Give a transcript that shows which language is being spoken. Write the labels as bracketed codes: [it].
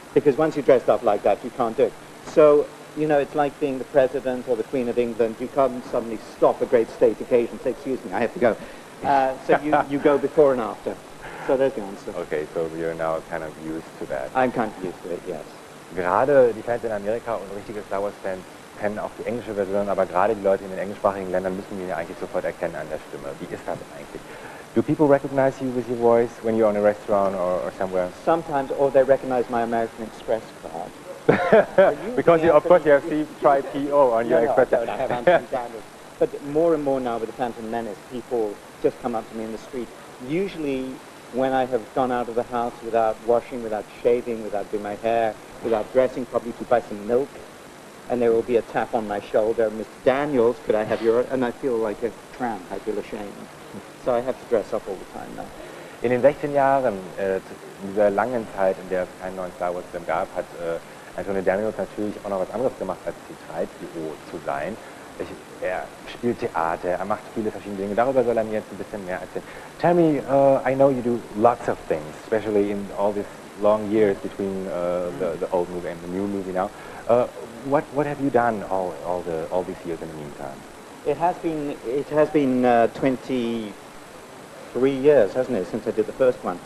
[en] Because once you're dressed up like that, you can't do it. So, you know, it's like being the President or the Queen of England. You can't suddenly stop a great state occasion, say, excuse me, I have to go. So you go before and after. So there's the answer. Okay, so you're now kind of used to that. I'm kind of used to it, yes. [de] Gerade die Fans in Amerika und richtige Star Wars Fans kennen auch die englische Version, aber gerade die Leute in den englischsprachigen Ländern müssen ihn ja eigentlich sofort erkennen an der Stimme. Wie ist das eigentlich? [en] Do people recognize you with your voice when you're in a restaurant or somewhere? Sometimes, or they recognize my American Express card. Because you, of course you have C-3PO on your Express card. I have Anthony Daniels. But more and more now with the Phantom Menace, people just come up to me in the street. Usually when I have gone out of the house without washing, without shaving, without doing my hair, without dressing, probably to buy some milk, and there will be a tap on my shoulder, Mr. Daniels, could I have your... And I feel like a tramp, I feel ashamed. So I have to dress up all the time now. [de] In den 16 Jahren, in dieser langen Zeit, in der es keinen neuen Star Wars Film gab, hat Anthony Daniels natürlich auch noch was anderes gemacht, als C-3PO zu sein. Er spielt Theater, er macht viele verschiedene Dinge. Darüber soll er mir jetzt ein bisschen mehr erzählen. [en] Tell me, I know you do lots of things, especially in all these long years between the old movie and the new movie now. What have you done all these years in the meantime? It has been 23 years, hasn't it, since I did the first one?